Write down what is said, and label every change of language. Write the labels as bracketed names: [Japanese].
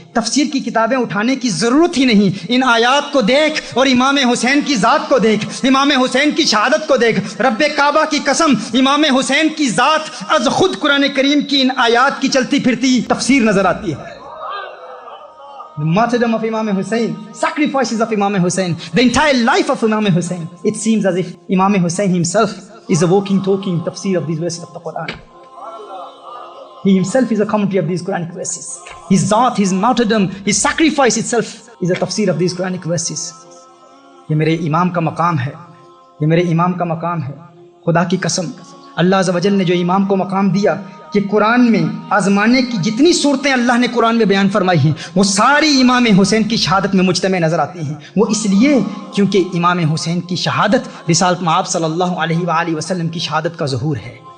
[Urdu] تفسیر کی کتابیں اٹھانے کی ضرورت ہی نہیں، ان آیات کو دیکھ اور امام حسین کی ذات کو دیکھ، امام حسین کی شہادت کو دیکھ۔ رب کعبہ کی قسم امام حسین کی ذات از خود قرآن کریم کی ان آیات کی چلتی پھرتی تفسیر نظر آتی ہے۔ [English] The martyrdom of Imam Hussein, sacrifices of Imam Hussein, the entire life of Imam Hussein. It seems as if Imam Hussein himself is a walking, talking tafsir of these verses of the Quran. He himself is a commentary of these Quranic verses. His zaat, his martyrdom, his sacrifice itself is a tafsir of these Quranic verses. [Urdu] یہ میرے امام کا مقام ہے، یہ میرے امام کا مقام ہے. خدا کی قسم اللہ عز و جل نے جو امام کو مقام دیا کہ قرآن میں آزمانے کی جتنی صورتیں اللہ نے قرآن میں بیان فرمائی ہیں وہ ساری امام حسین کی شہادت میں مجتمع نظر آتی ہیں. وہ اس لیے کیونکہ امام حسین کی شہادت رسالت مآب صلی اللہ علیہ وآلہ وسلم کی شہادت کا ظہور ہے.